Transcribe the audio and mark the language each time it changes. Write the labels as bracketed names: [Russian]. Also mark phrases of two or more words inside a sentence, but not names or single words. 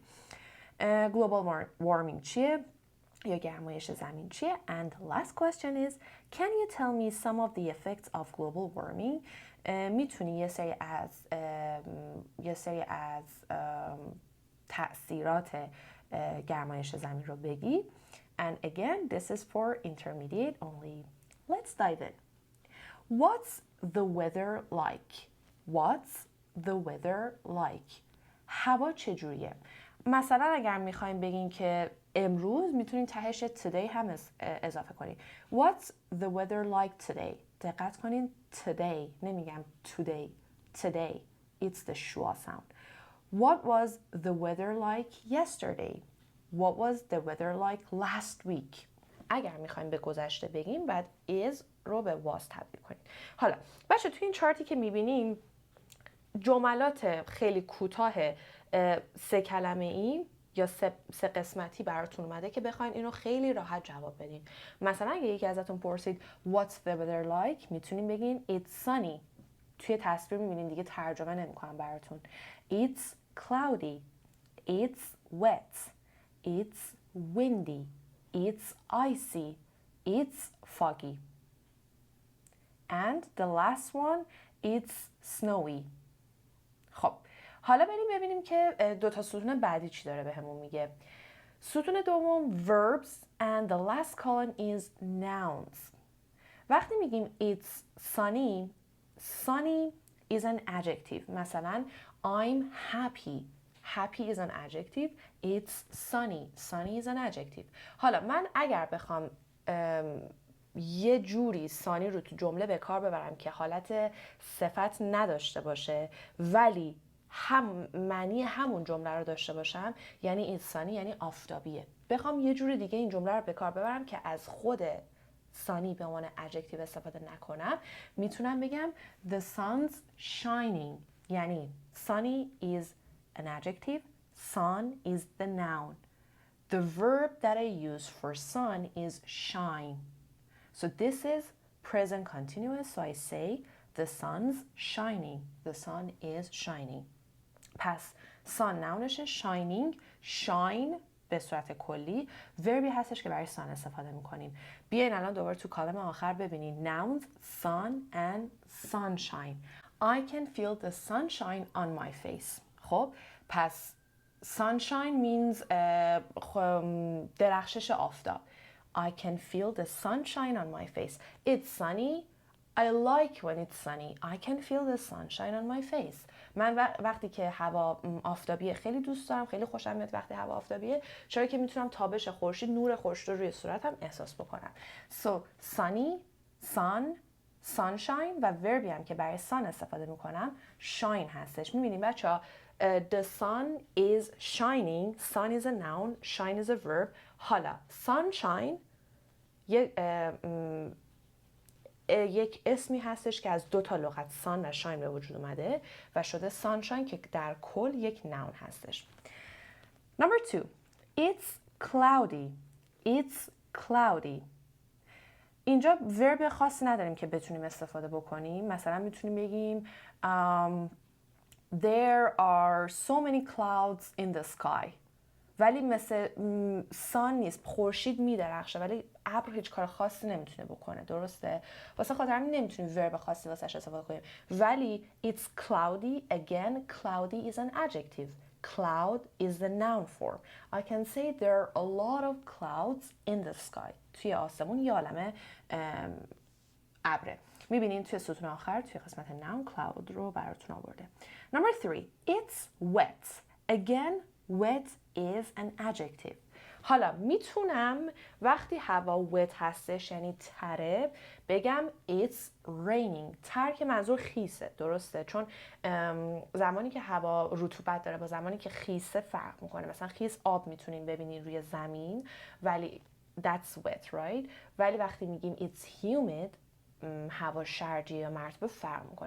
[English] global warming [Persian] چیه یا گرمایش زمین چیه؟ [English] And last question is, can you tell me some of the effects of global warming? [Persian] میتونی یه سری از تأثیرات گرمایش زمین رو بگی. [English] And again, this is for intermediate only. Let's dive in. What's the weather like? What's the weather like? [Persian] هوا چجوریه؟ مثلا اگر میخوایم بگین که امروز، میتونین تهش today هم اضافه کنین. [English] What's the weather like today? [Persian] دقت کنین today، نمیگم today. Today. [English] It's the schwa sound. What was the weather like yesterday? What was the weather like last week? [Persian] اگر میخوایم به گذشته بگیم بعد is رو به was تبدیل کنیم. حالا بچه توی این چارتی که میبینیم جملات خیلی کوتاه 3 کلمه‌ای یا 3 قسمتی براتون اومده که بخواین اینو خیلی راحت جواب بدین. مثلا اگه یکی ازتون پرسید [English] what's the weather like، [Persian] میتونین بگین [English] it's sunny. [Persian] توی تصویر میبینین دیگه ترجمه نمیکنم براتون. [English] It's cloudy. It's wet. It's windy. It's icy. It's foggy. And the last one, it's snowy. [Persian] خب حالا بریم ببینیم که دو تا ستون بعدی چی داره بهمون میگه. ستون دوم [English] verbs and the last column is nouns. [Persian] وقتی میگیم [English] it's sunny, sunny is an adjective. مثلا I'm happy. Happy is an adjective. It's sunny. Sunny is an adjective. [Persian] حالا من اگر بخوام یه جوری sunny رو تو جمله به کار ببرم که حالت صفت نداشته باشه ولی معنی همون جمله رو داشته باشم، یعنی [English] it's sunny [Persian] یعنی آفتابیه. بخوام یه جوری دیگه این جمله رو به کار ببرم که از خود sunny به عنوان adjective استفاده نکنم، میتونم بگم [English] the sun's shining. یعنی sunny is an adjective, sun is the noun. The verb that I use for sun is shine. So this is present continuous, so I say the sun's shining. The sun is shining. [Persian] پس sun ناونشه، shining، shine به صورت کلی وربی هستش که برای sun استفاده میکنیم. بیاین الان دوباره تو کالم آخر ببینید [English] nouns sun and sunshine. I can feel the sunshine on my face. [Persian] خب پس [English] sunshine means [Persian] درخشش آفتاب. [English] I can feel the sunshine on my face. It's sunny. I like when it's sunny. I can feel the sunshine on my face. [Persian] من وقتی که هوا آفتابیه خیلی دوست دارم، خیلی خوشم میاد وقتی هوا آفتابیه، چرا که میتونم تابش خورشید، نور خورشید رو روی صورتم احساس بکنم. [English] So sunny, sun, sunshine [Persian] و وربی هم که برای sun استفاده میکنم shine هستش. میبینیم بچه‌ها [English] the sun is shining. Sun is a noun, shine is a verb. [Persian] حالا sunshine یک اسمی هستش که از دو تا لغت [English] sun و shine [Persian] به وجود اومده و شده sunshine که در کل یک noun هستش. [English] Number 2. It's cloudy. It's cloudy. [Persian] اینجا ورب خاصی نداریم که بتونیم استفاده بکنیم. مثلا میتونیم بگیم [English] there are so many clouds in the sky. [Persian] ولی مثل sun نیست، خورشید میدرخشه ولی ابر هیچ کار خاصی نمیتونه بکنه، درسته؟ واسه خاطر همین نمیتونیم ورب خاصی واسش استفاده کنیم. [English] ولی it's cloudy, again cloudy is an adjective. Cloud is the noun form. I can say there are a lot of clouds in the sky. [Persian] توی آسمون یه عالمه ابره. میبینین توی ستون آخر توی قسمت [English] noun cloud [Persian] رو براتون آورده. [English] Number 3. It's wet. Again, wet is an adjective. [Persian] حالا میتونم وقتی هوا wet هستش یعنی تره بگم [English] it's raining. [Persian] تر که منظور خیسه، درسته؟ چون زمانی که هوا رطوبت داره با زمانی که خیسه فرق میکنه. مثلا خیس آب میتونین ببینین روی زمین ولی [English] that's wet, right? [Persian] ولی وقتی میگیم [English] it's humid [Persian] هوا شرجی یا مرطوب فرق میکنه.